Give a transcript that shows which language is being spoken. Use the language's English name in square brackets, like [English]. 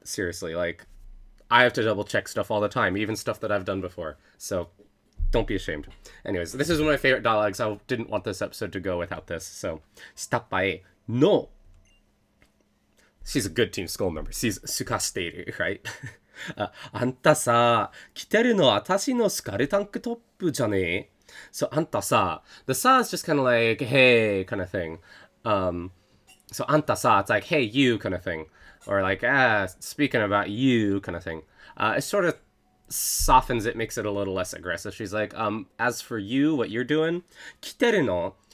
[English] Seriously, like, I have to double check stuff all the time, even stuff that I've done before. So don't be ashamed. Anyways, this is one of my favorite dialogues. I didn't want this episode to go without this. So, Stappae no. She's a good Team Skull member. She's Sukasteru, right? [Japanese] あんたさ、着てるの私のスカルタンクトップじゃねえ? [English] So, あんたさ, the sa is just kind of like, hey, kind of thing. So, あんたさ, it's like, hey, you, kind of thing. Or like, speaking about you, kind of thing. It sort of softens it, makes it a little less aggressive. She's like, as for you, what you're doing, 着てるの?